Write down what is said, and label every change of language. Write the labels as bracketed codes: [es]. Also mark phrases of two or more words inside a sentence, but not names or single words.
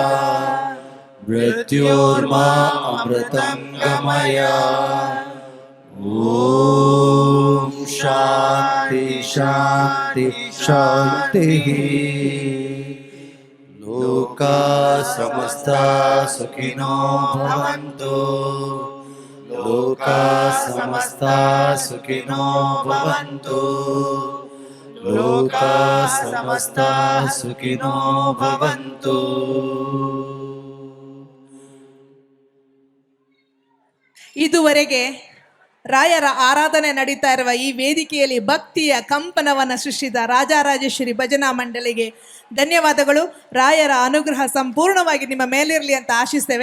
[sa] मृत्योर्मा अमृतं गमय ॐ शान्ति शान्ति शान्तिः लोका समस्ता सुखिनो भवन्तु लोका समस्ता सुखिनो भवन्तु लोका समस्ता सुखिनो भवन्तु [kn] ಇದುವರೆಗೆ ರಾಯರ ಆರಾಧನೆ ನಡೀತಾ ಇರುವ ಈ ವೇದಿಕೆಯಲ್ಲಿ ಭಕ್ತಿಯ ಕಂಪನವನ್ನು ಸೃಷ್ಟಿಸಿದ ರಾಜರಾಜೇಶ್ವರಿ ಭಜನಾ ಮಂಡಳಿಗೆ ಧನ್ಯವಾದಗಳು. ರಾಯರ ಅನುಗ್ರಹ ಸಂಪೂರ್ಣವಾಗಿ ನಿಮ್ಮ ಮೇಲಿರಲಿ ಅಂತ ಆಶಿಸ್ತೇವೆ.